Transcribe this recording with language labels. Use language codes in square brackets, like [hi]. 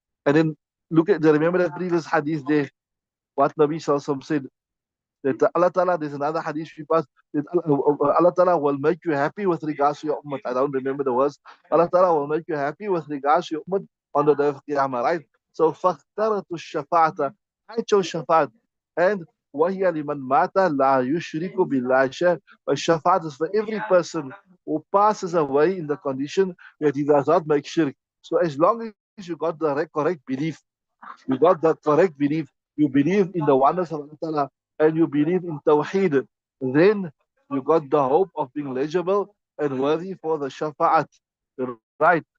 [en] And then remember that previous hadith there, what Nabi Sallallahu Alaihi Wasallam said, that Allah Ta'ala, there's another hadith we passed, that Allah Ta'ala will make you happy with regards to your ummah. I don't remember the words. Allah Ta'ala will make you happy with regards to your ummah on the day of Qiyamah, right? So, [ar] فَاخْتَرَتُ الشَّفَاعَةَ, [en] I chose shafaat. [ar] And وَهِيَ لِمَنْ مَاتَ لَا يُشْرِكُ بِاللَّهِ شَيْئًا. [en] A shafaat is for every person who passes away in the condition that he does not make shirk. So, as long as you got the correct belief, you got that correct belief, you believe in the oneness of Allah Ta'ala, and you believe in Tawheed, then you got the hope of being legible and worthy for the Shafa'at. Right?